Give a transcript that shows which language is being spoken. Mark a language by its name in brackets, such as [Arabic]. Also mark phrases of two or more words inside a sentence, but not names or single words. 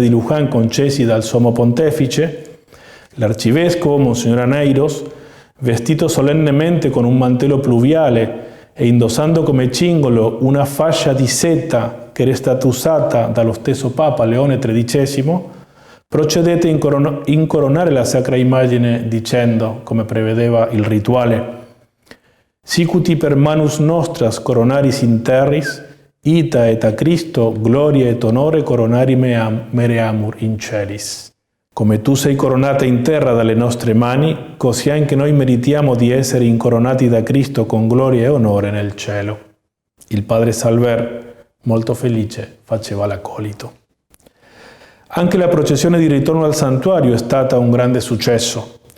[Italian] di Luján concessi dal Sommo Pontefice, l'arcivescovo, Monsignor Aneiros, vestito solennemente con un mantello pluviale e indossando come cingolo una fascia di seta che era stata usata dallo stesso Papa Leone XIII, procedette a incoronare la sacra immagine dicendo, come prevedeva il rituale: [Latin] «Sicuti per manus nostras coronaris in terris, ita et a Cristo gloria et onore coronari mereamur in celis». [Italian] Come tu sei coronata in terra dalle nostre mani, così anche noi meritiamo di essere incoronati da Cristo con gloria e onore nel cielo. Il padre Salver, molto felice, faceva l'accolito. Anche la processione di ritorno al santuario è stata un grande successo.